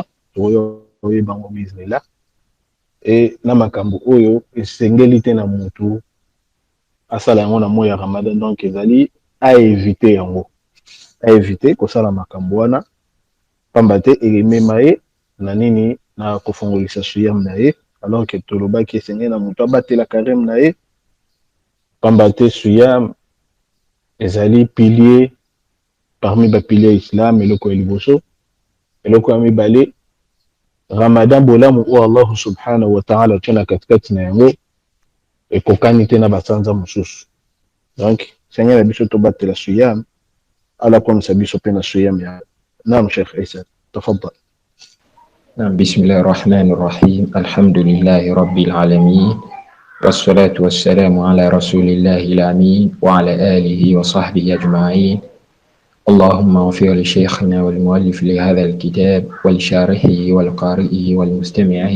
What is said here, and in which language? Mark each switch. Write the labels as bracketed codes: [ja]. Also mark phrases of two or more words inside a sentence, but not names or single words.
[ln] oyo bango biznillah, et na makambo oyo esengeli te na moto asala yango na mois ya Ramadan, donc ezali [fr] a éviter [ln] yango, [fr] a éviter [ln] kosala makambo wana pamba te emema ye na nini na kofungolisa siyam na ye, [fr] alors que [ln] tolobaki esengeli na moto abatela carême na ye pamba te siyam ezali [fr] pilier parmi [ln] ba pilier islam. Eloko ya liboso, eloko ya mibale, Ramadan bolamu o Allah [ar] سبحانه وتعالى [ln] tuna katikati na yango ekokani te na basanza mosusu. [fr] Donc seigneur [ln] biso to batela siyam ala [fr] comme ça [ln] biso pe na siyam ya. [ar] Naam Sheikh Isa, تفضل. نعم، بسم الله الرحمن الرحيم. الحمد لله رب العالمين، والصلاة والسلام على رسول الله الأمين وعلى آله وصحبه أجمعين. اللهم اغفر لشيخنا والمؤلف لهذا الكتاب ولشارحه والقارئه والمستمعه.